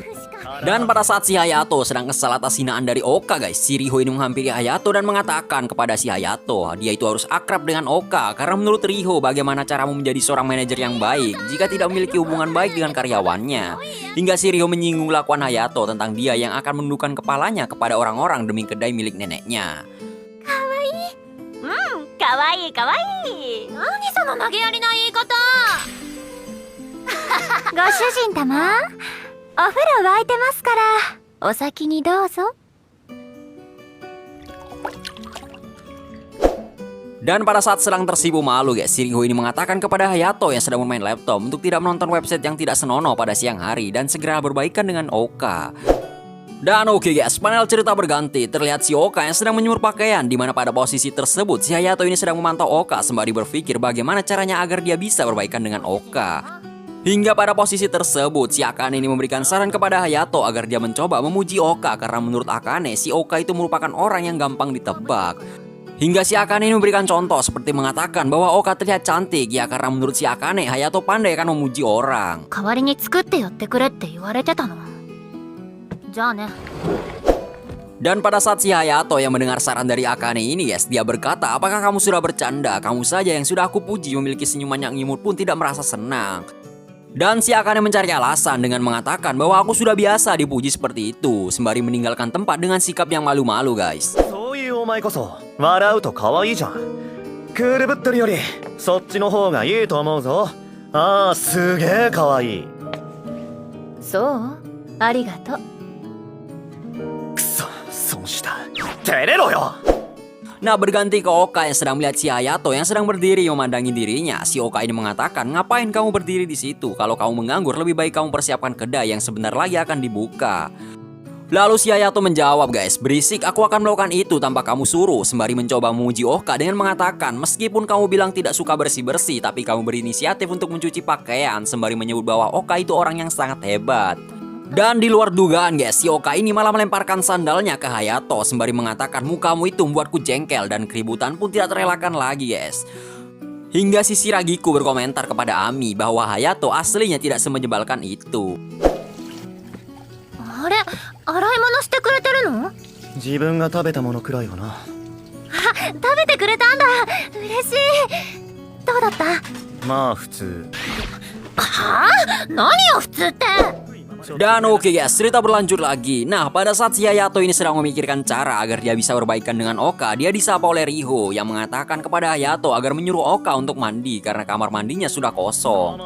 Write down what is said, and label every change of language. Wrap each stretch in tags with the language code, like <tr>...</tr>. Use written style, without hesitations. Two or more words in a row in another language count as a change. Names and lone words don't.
<id>Dan pada saat si Hayato sedang kesal atas hinaan dari Oka guys, si Riho ini menghampiri Hayato dan mengatakan kepada si Hayato, dia itu harus akrab dengan Oka karena menurut Riho bagaimana caramu menjadi seorang manajer yang baik jika tidak memiliki hubungan baik dengan karyawannya. Hingga si Riho menyinggung lakuan Hayato tentang dia yang akan menundukkan kepalanya kepada orang-orang demi kedai milik neneknya.</id> <ja>かわいいかわいい。何その投げやりな言い方。ご主人様、お風呂沸いてますから、お先にどうぞ。</ja> <id>Dan pada saat sedang tersipu malu guys, si Riho ini mengatakan kepada Hayato yang sedang bermain laptop untuk tidak menonton website yang tidak senonoh pada siang hari dan segera berbaikan dengan Oka. Dan oke guys, panel cerita berganti. Terlihat si Oka yang sedang menyemur pakaian, di mana pada posisi tersebut si Hayato ini sedang memantau Oka sembari berpikir bagaimana caranya agar dia bisa berbaikan dengan Oka. Hingga pada posisi tersebut si Akane ini memberikan saran kepada Hayato agar dia mencoba memuji Oka karena menurut Akane si Oka itu merupakan orang yang gampang ditebak. Hingga si Akane ini memberikan contoh seperti mengatakan bahwa Oka terlihat cantik ya karena menurut si Akane Hayato pandai akan memuji orang.</id> <ja>代わりに作ってやってくれって言われてたの。じゃあね。</ja> <id>Dan pada saat si Hayato yang mendengar saran dari Akane ini guys, dia berkata, apakah kamu sudah bercanda? Kamu saja yang sudah aku puji memiliki senyuman yang imut pun tidak merasa senang. Dan si Akane mencari alasan dengan mengatakan bahwa aku sudah biasa dipuji seperti itu, sembari meninggalkan tempat dengan sikap yang malu-malu guys.</id> <ja>そういうお前こそ笑うと可愛いじゃん。クールぶってるよりそっちの方がいいと思うぞ。ああ、すげえ可愛い。そうありがとう。くそ、損した。照れろよ。</ja> <id>Nah berganti ke Oka yang sedang melihat si Hayato yang sedang berdiri memandangi dirinya. Si Oka ini mengatakan, ngapain kamu berdiri di situ? Kalau kamu menganggur lebih baik kamu persiapkan kedai yang sebentar lagi akan dibuka. Lalu si Hayato menjawab guys, berisik aku akan melakukan itu tanpa kamu suruh. Sembari mencoba memuji Oka dengan mengatakan, meskipun kamu bilang tidak suka bersih-bersih tapi kamu berinisiatif untuk mencuci pakaian. Sembari menyebut bahwa Oka itu orang yang sangat hebat. Dan di luar dugaan guys, si Oka ini malah melemparkan sandalnya ke Hayato sembari mengatakan mukamu itu membuatku jengkel dan keributan pun tidak terelakkan lagi guys. Hingga si Shiragiku berkomentar kepada Ami bahwa Hayato aslinya tidak semenyebalkan itu.</id> <ja>あれ、洗い物してくれてるの？自分が食べたものくらいはな。食べてくれたんだ。嬉しい。どうだった？まあ普通。はあ？何よ普通って。</ja> <id>Dan oke guys, cerita berlanjut lagi. Nah pada saat si Hayato ini sedang memikirkan cara agar dia bisa berbaikan dengan Oka, dia disapa oleh Riho yang mengatakan kepada Hayato agar menyuruh Oka untuk mandi karena kamar mandinya sudah kosong.</id>